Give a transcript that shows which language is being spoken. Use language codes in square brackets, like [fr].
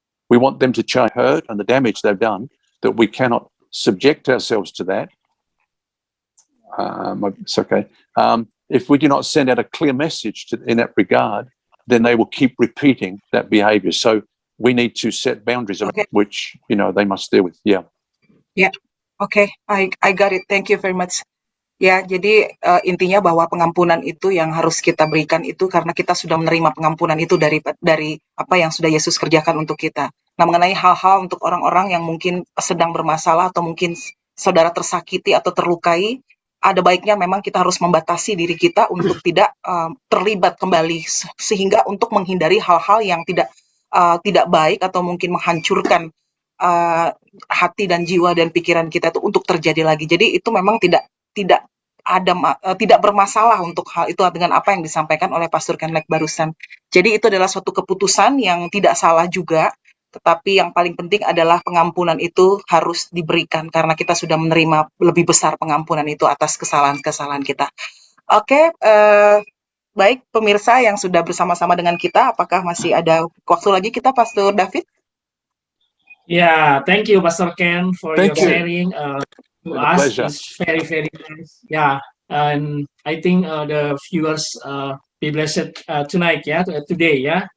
[en] We want them to change hurt and the damage they've done, that we cannot subject ourselves to that. It's okay. If we do not send out a clear message in that regard, then they will keep repeating that behavior. So we need to set boundaries, which, they must deal with. Yeah. Yeah. Okay, I got it. Thank you very much. [id] Ya, jadi intinya bahwa pengampunan itu yang harus kita berikan itu karena kita sudah menerima pengampunan itu dari apa yang sudah Yesus kerjakan untuk kita. Nah, mengenai hal-hal untuk orang-orang yang mungkin sedang bermasalah atau mungkin saudara tersakiti atau terlukai, ada baiknya memang kita harus membatasi diri kita untuk tidak terlibat kembali, sehingga untuk menghindari hal-hal yang tidak baik atau mungkin menghancurkan hati dan jiwa dan pikiran kita itu untuk terjadi lagi. Jadi itu memang tidak bermasalah untuk hal itu dengan apa yang disampaikan oleh Pastor Kenlek barusan. Jadi itu adalah suatu keputusan yang tidak salah juga, tetapi yang paling penting adalah pengampunan itu harus diberikan karena kita sudah menerima lebih besar pengampunan itu atas kesalahan-kesalahan kita. Oke, baik pemirsa yang sudah bersama-sama dengan kita, apakah masih ada waktu lagi kita, Pastor David? [en] Yeah, thank you, Pastor Ken, for your sharing. To us, it's very, very nice. Yeah, and I think the viewers be blessed tonight. Yeah, today. Yeah.